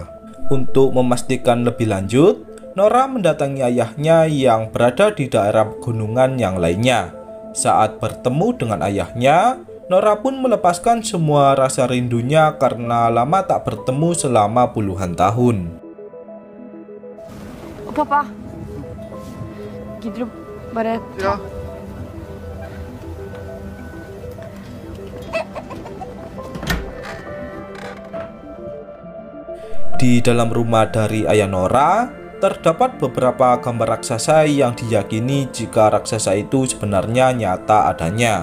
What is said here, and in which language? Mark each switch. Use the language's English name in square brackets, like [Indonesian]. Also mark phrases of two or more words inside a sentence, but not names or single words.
[Indonesian] Untuk memastikan lebih lanjut, Nora mendatangi ayahnya yang berada di daerah pegunungan yang lainnya. Saat bertemu dengan ayahnya, Nora pun melepaskan semua rasa rindunya karena lama tak bertemu selama puluhan tahun. [Norwegian] Og pappa, gidder du bare ta... Ja. [Indonesian] Di dalam rumah dari ayah Nora, terdapat beberapa gambar raksasa yang diyakini jika raksasa itu sebenarnya nyata adanya.